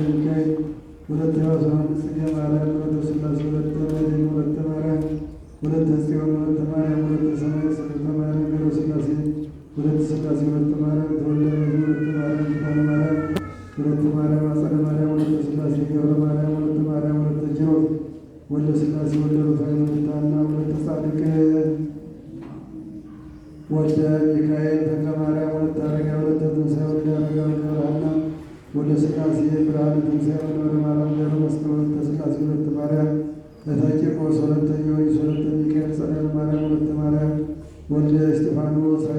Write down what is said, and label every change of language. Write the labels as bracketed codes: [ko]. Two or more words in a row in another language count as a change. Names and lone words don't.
[ti] ሚካኤል ወለተ ዮሐንስ ጽጌ ማርያም ወለተ ሥላሴ ወለተ መድኅን ወለተ ማርያም ወለተ ጽዮን ወለተ ማርያም ወለተ ሰማያት ሰለተ ማርያም ገብረ ሥላሴ ወለተ ሥላሴ ወለተ ማርያም ተወልደ ወለተ ማርያም ኪዳነ ማርያም ወለተ ማርያም አጸደ ማርያም ወለተ ሥላሴ ገብረ ማርያም ወለተ ማርያም ወለተ ኪሮስ ወለተ ሥላሴ ወለተ ሩፋኤል ወለተ ሐና ወለተ ጻድቅ ወልደ ሚካኤል ተክለ ማርያም ወለተ አረጋዊ ወለተ ትንሣኤ ወልደ አረጋዊ ገብረ ሐና ወልደ ሥላሴ ብርሃነ ትንሣኤ ወልደ ማርያም ገብረ መስቀል ወለተ ሥላሴ ወለተ ማርያም እተ ቂርቆስ ወለተ ጊዮርጊስ ወለተ ሚካኤል ጸዳለ ማርያም ወለተ ማርያም ወልደ እስጢፋኖስ ኃይለ